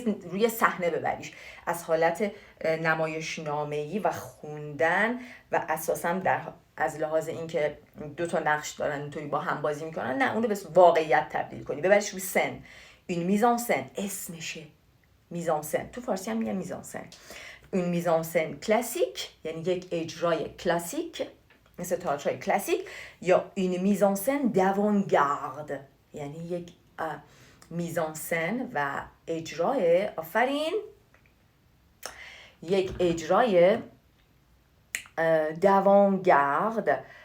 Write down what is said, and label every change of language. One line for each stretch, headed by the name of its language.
Persian: روی صحنه ببریش، از حالت نمایشنامه‌ای و خوندن و اساساً از لحاظ اینکه دو تا نقش دارن اینطوری با هم بازی میکنن، نه، اون رو به واقعیت تبدیل کنی، ببریش روی سن.
French: une mise en scène اسمشه. mise en scène
Persian: تو فارسی هم میگن
French: mise en scène. une mise en scène classique
Persian: یعنی یک اجرای کلاسیک مثل تئاتر کلاسیک، یا
French: une mise en scène d'avant-garde
Persian: یعنی یک میزانسن و اجرای یک اجرای دوانگارد.